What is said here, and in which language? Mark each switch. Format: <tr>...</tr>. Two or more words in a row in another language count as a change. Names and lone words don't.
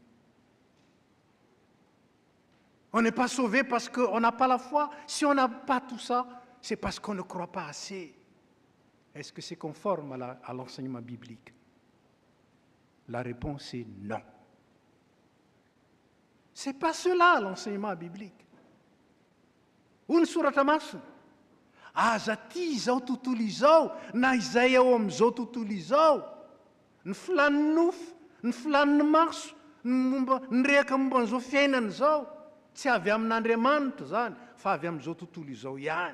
<fr>On n'est pas sauvé parce qu'on n'a pas la foi. Si on n'a pas tout ça, c'est parce qu'on ne croit pas assez. Est-ce que c'est conforme à l'enseignement biblique? La réponse est non. Ce n'est pas cela l'enseignement biblique.</fr> <mg>Hoy ny soratra masina, aza ty izao tontolo izao, na izay ao amin'izao tontolo izao, ny filan'ny nofo, ny filan'ny maso, ny rehaka momba an'izao fiainana izao, tsy avy amin'Andriamanitra zany, fa avy amin'izao tontolo izao ihany.</mg>